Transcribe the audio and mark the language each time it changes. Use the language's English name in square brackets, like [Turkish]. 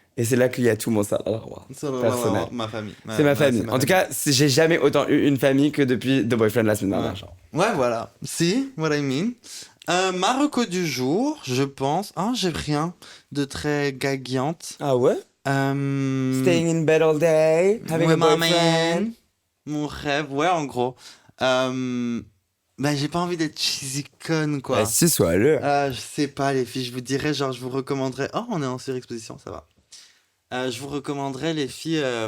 [French] Et c'est là qu'il y a tout mon salaire personnel. Ma famille. C'est ma famille. En tout cas, j'ai jamais autant eu une famille que depuis The Boyfriend la semaine dernière. Genre. Ouais, voilà. [English] See what I mean? [French] Ma reco du jour, je pense. J'ai rien de très gaguante. Ah ouais? [English] Staying in bed all day, having a boyfriend. [French] Mon rêve, ouais, en gros. J'ai pas envie d'être cheesy con, quoi. Bah, si, sois-le. Je sais pas, les filles, je vous dirais, genre, je vous recommanderais. Oh, on est en surexposition, ça va. Je vous recommanderais les filles.